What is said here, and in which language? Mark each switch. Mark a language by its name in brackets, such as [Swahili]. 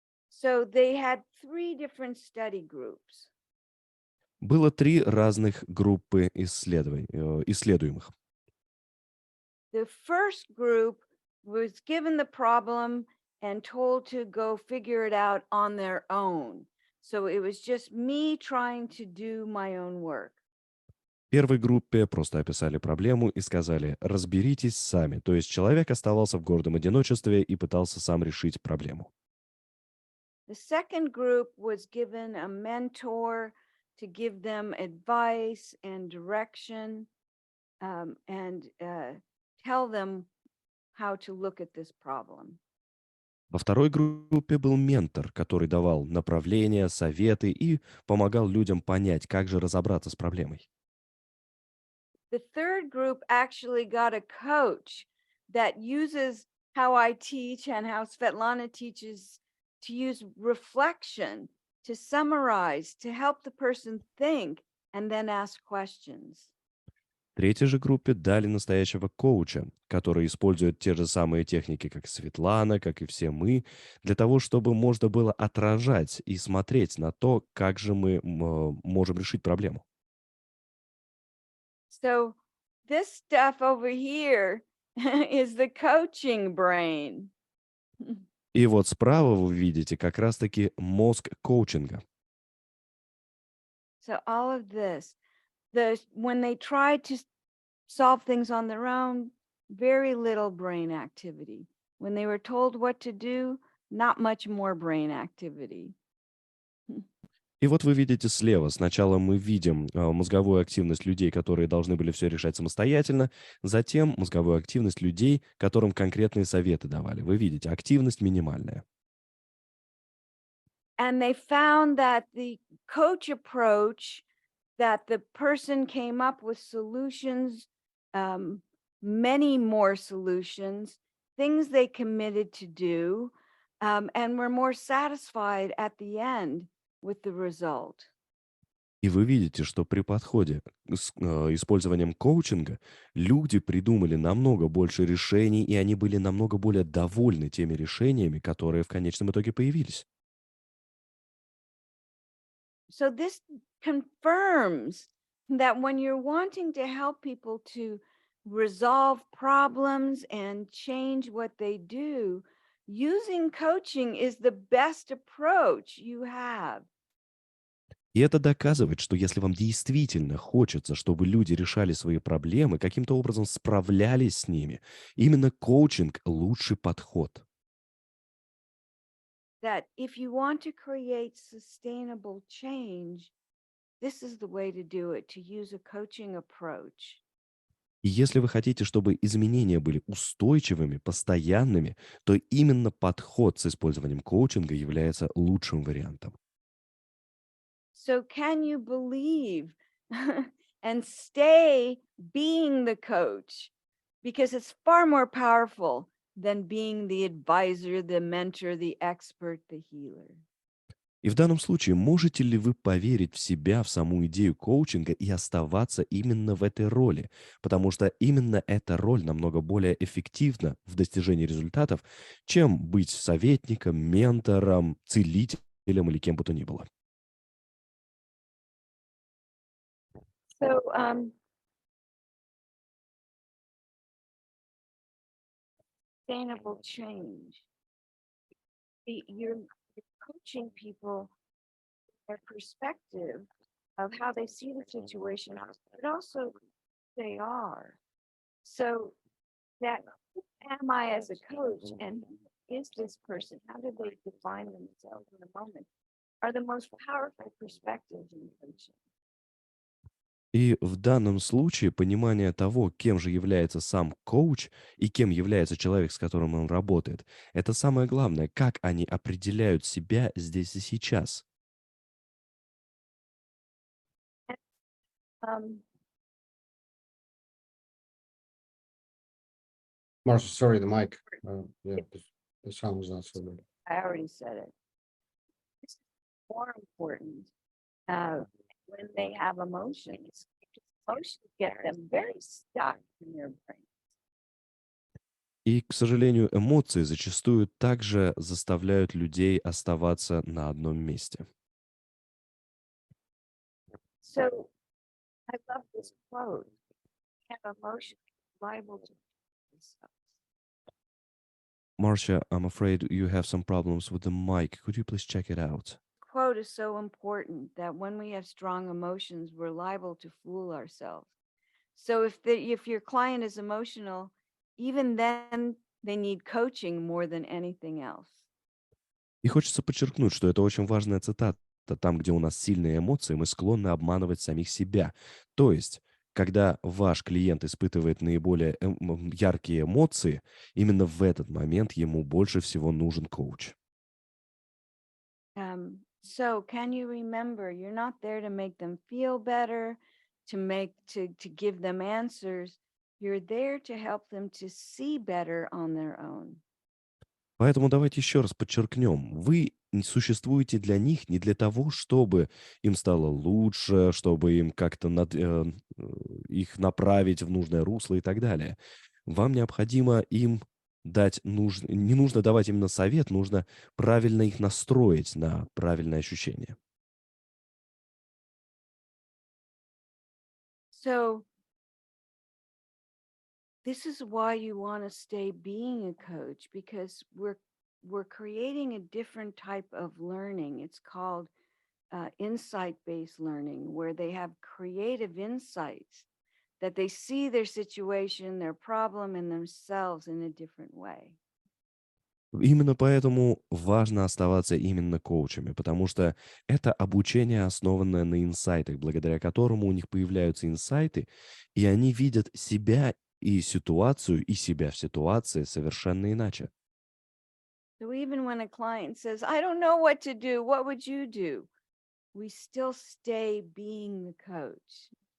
[English] So they had three different study groups. [Russian] Было три разных группы исследуемых. [English] The first group was given the problem and told to go figure it out on their own. So it was just me trying to do my own work. [Russian] Первой группе просто описали проблему и сказали «разберитесь сами». То есть человек оставался в гордом одиночестве и пытался сам решить проблему. [English] The second group was given a mentor to give them advice and direction and tell them how to look at this problem. [Russian] Во второй группе был ментор, который давал направления, советы и помогал людям понять, как же разобраться с проблемой. [English] The third group actually got a coach that uses how I teach and how Svetlana teaches to use reflection to summarize, to help the person think and then ask questions. [Russian] Третьей же группе дали настоящего коуча, который использует те же самые техники, как Светлана, как и все мы, для того, чтобы можно было отражать и смотреть на то, как же мы можем решить проблему. [English] So, this stuff over here is the coaching brain. [Russian] И вот справа вы видите как раз-таки мозг коучинга. [English] So, all of this, when they try to solve things on their own, very little brain activity. When they were told what to do, not much more brain activity. [Russian] И вот вы видите слева, сначала мы видим мозговую активность людей, которые должны были все решать самостоятельно, затем мозговую активность людей, которым конкретные советы давали. Вы видите, активность минимальная. [English] And they found that the coach approach, that the person came up with solutions, um, many more solutions, things they committed to do, and were more satisfied at the end with the result. [Russian] И вы видите, что при подходе с использованием коучинга люди придумали намного больше решений, и они были намного более довольны теми решениями, которые в конечном итоге появились. [English] So this confirms that when you're wanting to help people to resolve problems and change what they do, using coaching is the best approach you have. [Russian] И это доказывает, что если вам действительно хочется, чтобы люди решали свои проблемы, каким-то образом справлялись с ними, именно коучинг– лучший подход. [English] That if you want to create sustainable change, this is the way to do it, to use a coaching approach. [Russian] И если вы хотите, чтобы изменения были устойчивыми, постоянными, то именно подход с использованием коучинга является лучшим вариантом. [English] So, can you believe and stay being the coach? Because it's far more powerful than being the advisor, the mentor, the expert, the healer. [Russian] И в данном случае можете ли вы поверить в себя, в саму идею коучинга и оставаться именно в этой роли? Потому что именно эта роль намного более эффективна в достижении результатов, чем быть советником, ментором, целителем или кем бы то ни было. [English] So, sustainable change. You're coaching people, their perspective of how they see the situation, but also who they are. So that who am I as a coach and who is this person? How do they define themselves in the moment? Are the most powerful perspectives in coaching. [Russian] И в данном случае понимание того, кем же является сам коуч и кем является человек, с которым он работает, это самое главное, как они определяют себя здесь и сейчас. Um, [English] Marsha, sorry, the mic. Yeah, the sound was not so good. I already said it. This is more important when they have emotions. Emotions get them very stuck in their brain. [Russian] И, к сожалению, эмоции зачастую также заставляют людей оставаться на одном месте. [English] So I love this quote. Have emotions liable to themselves. Marcia, I'm afraid you have some problems with the mic. Could you please check it out? Quote is so important that when we have strong emotions, we're liable to fool ourselves. So if your client is emotional, even then they need coaching more than anything else. [Russian] И хочется подчеркнуть, что это очень важная цитата. Там, где у нас сильные эмоции, мы склонны обманывать самих себя. То есть, когда ваш клиент испытывает наиболее яркие эмоции, именно в этот момент ему больше всего нужен коуч. [English] So can you remember, you're not there to make them feel better, to give them answers. You're there to help them to see better on their own. [Russian] Поэтому давайте еще раз подчеркнем. Вы не существуете для них не для того, чтобы им стало лучше, чтобы им как-то их направить в нужное русло и так далее. Вам необходимо им дать не нужно давать именно совет, нужно правильно их настроить на правильное ощущение. [English] So this is why you want to stay being a coach, because we're creating a different type of learning. It's called insight-based learning, where they have creative insights, that they see their situation, their problem, and themselves in a different way. [Russian] Именно поэтому важно оставаться именно коучами, потому что это обучение, основанное на инсайтах, благодаря которому у них появляются инсайты, и они видят себя и ситуацию, и себя в ситуации совершенно иначе. [English] So even when a client says, I don't know what to do, what would you do? We still stay being the coach.